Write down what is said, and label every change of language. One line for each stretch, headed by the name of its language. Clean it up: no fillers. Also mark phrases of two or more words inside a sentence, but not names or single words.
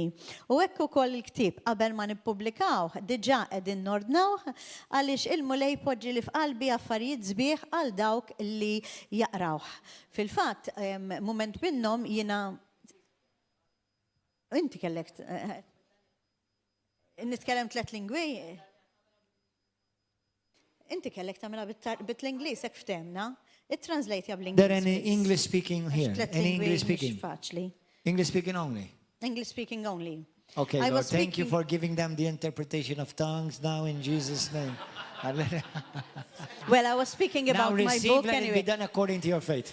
Maltese: U hekk ukoll il-ktieb qabel ma nippubblikawh diġà qegħdin nordnawh għaliex il-mulej poġġi li f'qalbi affarijiet sbieħ għal dawk li jaqrawh. Fil-fatt, moment minnhom jiena inti kellek nitkellem 3 lingwi. Inti kellek tagħmilha bit-Ingliż hekk ftemna. It-translate bl-Ingliż.
English: There any English speaking here? Any English speaking?
Maltese: Faċli.
English: English speaking only. English speaking only. Okay, I Lord, was thank you speaking- for giving them the interpretation of tongues now in Jesus' name. Well, I was speaking Now about my receive, book let it be anyway. done according to your faith.